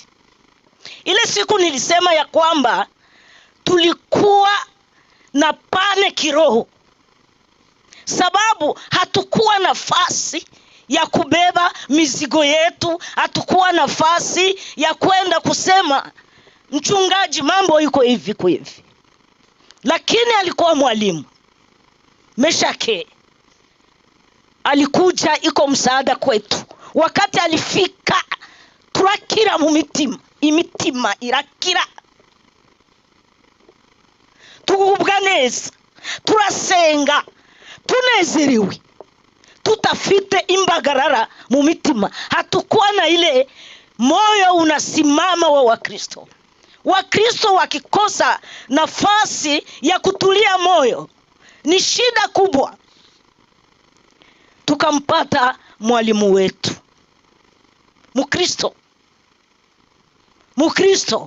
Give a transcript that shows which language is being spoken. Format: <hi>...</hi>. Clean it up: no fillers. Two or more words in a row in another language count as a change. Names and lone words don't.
<sw>Ile siku nilisema ya kwamba tulikuwa na pane kiroho, sababu hatukuwa nafasi ya kubeba mizigo yetu, hatukuwa nafasi ya kwenda kusema mchungaji mambo yuko hivi kwa hivi. Lakini alikuwa mwalimu. Meshaki alikuja iko msaada kwetu. Wakati alifika,</sw> <rn>turakira mu imitima irakira, tugubwa neza, turasenga, tunezerewe, tutafite imbagarara mu mitima.</rn> <sw>Hatukuwa na ile moyo unasimama wa Wakristo. Wakristo wakikosa nafasi ya kutulia moyo ni shida kubwa. Tukampata mwalimu wetu Mkristo.</sw>